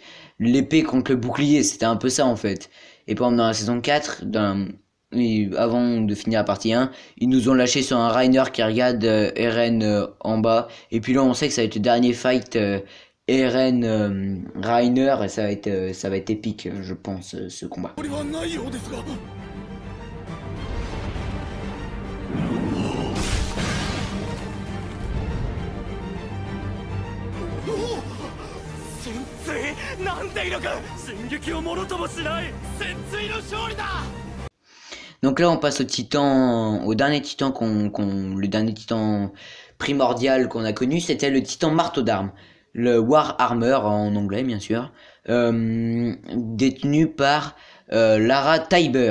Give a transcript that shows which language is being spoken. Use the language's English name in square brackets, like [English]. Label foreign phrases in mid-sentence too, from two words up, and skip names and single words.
[French] L'épée contre le bouclier, c'était un peu ça en fait. Et par exemple dans la saison 4, avant de finir la partie 1, ils nous ont lâché sur un Reiner qui regarde Eren en bas. Et puis là on sait que ça va être le dernier fight Eren Reiner et ça va être épique je pense ce combat. [Japanese] なんて威力進撃をものともしない潜水の勝利だ [French] Donc là on passe au dernier titan le dernier titan primordial qu'on a connu, c'était le titan marteau d'armes, le [English] War Armor [French] en anglais bien sûr, détenu par Lara Taiber.